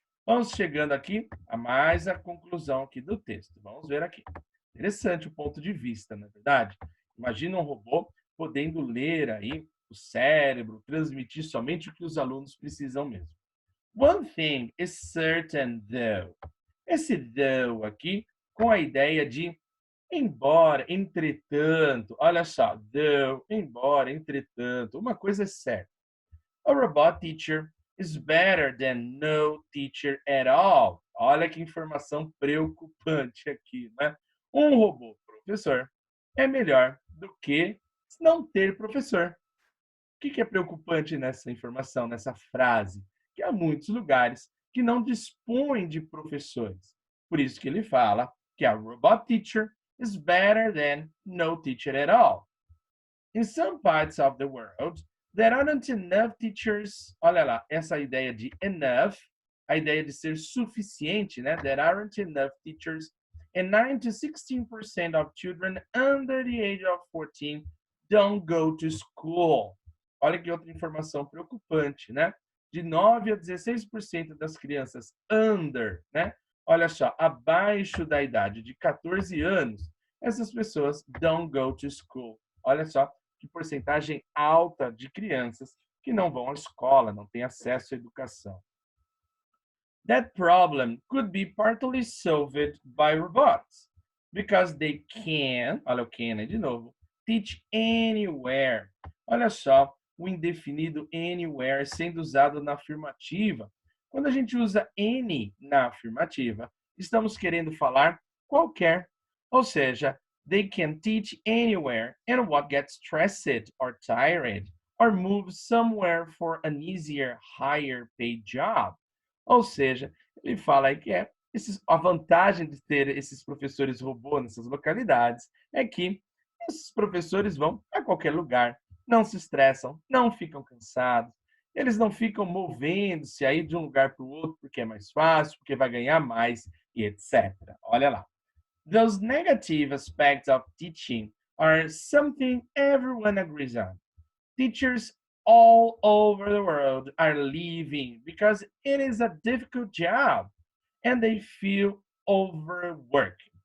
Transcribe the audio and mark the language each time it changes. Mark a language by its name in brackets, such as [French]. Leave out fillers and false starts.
[Portuguese] Vamos chegando aqui a mais a conclusão aqui do texto. Vamos ver aqui. Interessante o ponto de vista, não é verdade? Imagina um robô podendo ler aí o cérebro, transmitir somente o que os alunos precisam mesmo. [English] One thing is certain, though. [Portuguese] Esse though aqui, com a ideia de embora, entretanto. Olha só, though, embora, entretanto. Uma coisa é certa. [English] A robot teacher is better than no teacher at all. [Portuguese] Olha que informação preocupante aqui, né? Um robô professor é melhor do que não ter professor. O que é preocupante nessa informação, nessa frase? Que há muitos lugares que não dispõem de professores. Por isso que ele fala que [English] a robot teacher is better than no teacher at all. In some parts of the world, there aren't enough teachers. [Portuguese] Olha lá, essa ideia de enough, a ideia de ser suficiente, né? [English] There aren't enough teachers, and 9 to 16% of children under the age of 14 don't go to school. [Portuguese] Olha que outra informação preocupante, né? De 9 a 16% das crianças under, né? Olha só, abaixo da idade de 14 anos, essas pessoas [English] don't go to school. [Portuguese] Olha só que porcentagem alta de crianças que não vão à escola, não têm acesso à educação. [English] That problem could be partly solved by robots, because they can, [Portuguese] olha o can aí de novo, [English] teach anywhere. [Portuguese] Olha só, o indefinido anywhere sendo usado na afirmativa. Quando a gente usa any na afirmativa, estamos querendo falar qualquer. Ou seja, [English] they can teach anywhere, and what gets stressed or tired or move somewhere for an easier, higher paid job. [Portuguese] Ou seja, ele fala aí que a vantagem de ter esses professores robô nessas localidades é que esses professores vão a qualquer lugar, não se estressam, não ficam cansados, eles não ficam movendo-se aí de um lugar para o outro porque é mais fácil, porque vai ganhar mais e etc. Olha lá. [English] Those negative aspects of teaching are something everyone agrees on. Teachers all over the world are leaving because it is a difficult job and they feel overworked.